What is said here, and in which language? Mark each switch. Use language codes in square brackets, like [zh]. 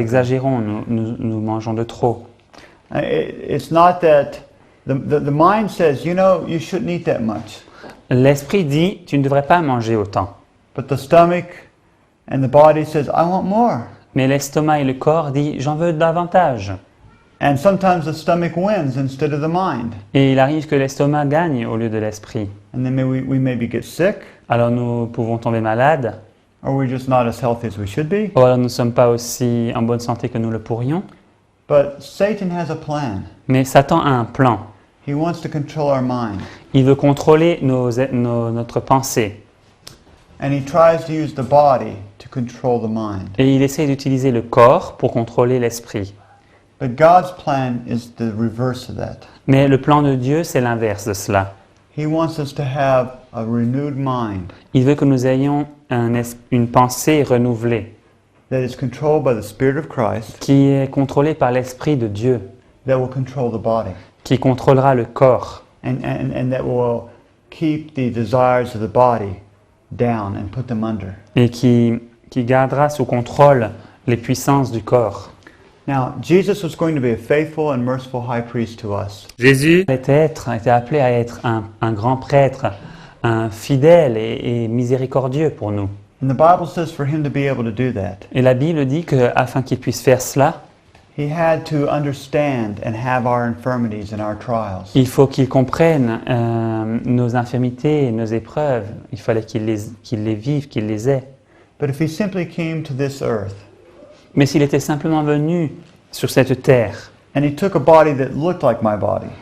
[fr] exagérons, nous mangeons de trop. [en] It's not that the mind says, you know, you shouldn't eat that much. [fr] L'esprit dit, tu ne devrais pas manger autant. [en] But the stomach and the body says, I want more. [fr] Mais l'estomac et le corps disent, j'en veux davantage. [en] And sometimes the stomach wins instead of the mind. [fr] Et il arrive que l'estomac gagne au lieu de l'esprit. [en] And then we maybe get sick, [fr] Alors nous pouvons tomber malades, [en] or we're just not as healthy as we should be. [fr] ou alors nous ne sommes pas aussi en bonne santé que nous le pourrions. [en] But Satan has a plan. [fr] Mais Satan a un plan. [en] He wants to control our mind. [fr] Il veut contrôler notre pensée. [en] And he tries to use the body to control the mind. [fr] Et il essaie d'utiliser le corps pour contrôler l'esprit. [en] But God's plan is the reverse of that. [fr] Mais le plan de Dieu, c'est l'inverse de cela. [en] He wants us to have a renewed mind [fr] Il veut que nous ayons une pensée renouvelée, [en] that is controlled by the Spirit of Christ, [fr] qui est contrôlée par l'Esprit de Dieu, [en] that will control the body, [fr] qui contrôlera le corps [en] and that will keep the desires of the body down and put them under. [fr] et qui gardera sous contrôle les puissances du corps. [en] Now, Jesus was going to be a faithful and merciful high priest to us. [fr] Jésus était appelé à être un grand prêtre, un fidèle et miséricordieux pour nous. [en] And the Bible says for him to be able to do that, [fr] Et la Bible dit qu'afin qu'il puisse faire cela, [en] he had to understand and have our infirmities and our trials. [fr] il faut qu'il comprenne nos infirmités et nos épreuves. Il fallait qu'il les vive, qu'il les ait. [en] But if he simply came to this earth [fr] Mais s'il était simplement venu sur cette terre, [en] and he took a body that looked like my body,